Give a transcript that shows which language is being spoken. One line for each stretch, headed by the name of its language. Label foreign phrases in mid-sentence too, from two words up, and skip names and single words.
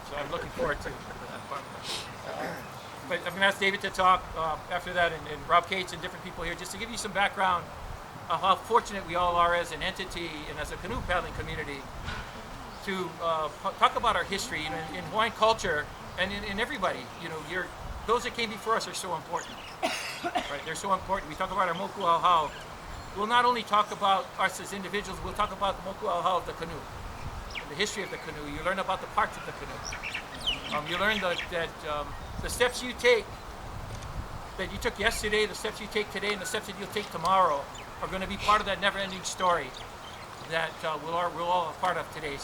English: So I'm looking forward to that part of it. But I'm going to ask David to talk after that, and Rob Cates and different people here, just to give you some background of how fortunate we all are as an entity and as a canoe paddling community to talk about our history. You know, in Hawaiian culture and in everybody, you know, those that came before us are so important. Right? They're so important. We talk about our
Hawaiian: moku auhau.
English: We'll not only talk about us as individuals, we'll talk about the
Hawaiian: moku auhau
English: of the canoe, the history of the canoe. You learn about the parts of the canoe. You learn that the steps you take, that you took yesterday, the steps you take today, and the steps that you'll take tomorrow are going to be part of that never-ending story that we're all a part of today.